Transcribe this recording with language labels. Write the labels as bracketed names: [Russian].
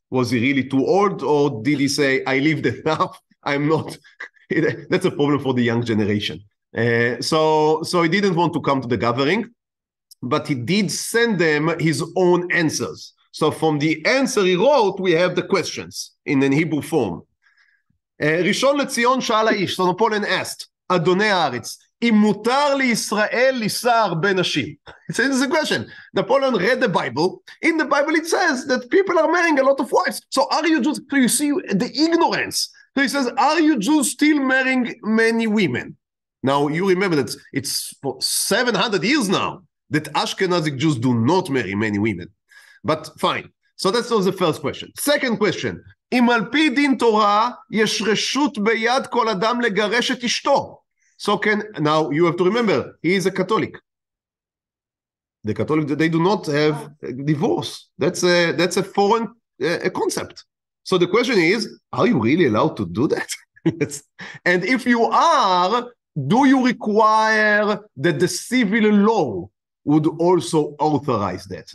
[English] Was he really too old, or did he say, I lived enough, I'm not? That's a problem for the young generation. So he didn't want to come to the gathering, but he did send them his own answers. So from the answer he wrote, we have the questions in an Hebrew form. [Hebrew] ראשון לציון שאל האיש, [English] so Napoleon asked, [Hebrew] אדוני הארץ, אם מותר לישראל לישא הרבה נשים. [English] This is a question. Napoleon read the Bible. In the Bible it says that people are marrying a lot of wives. So are you Jews? So you see the ignorance. So he says, are you Jews still marrying many women? Now you remember that it's for 700 years now that Ashkenazic Jews do not marry many women. But fine. So that was the first question. Second question, [Hebrew] אם על פי דין תורה יש רשות ביד כל אדם לגרש את אשתו. [English] So now you have to remember, he is a Catholic. The Catholic, they do not have divorce. That's a foreign concept. So the question is, are you really allowed to do that? And if you are, do you require that the civil law would also authorize that?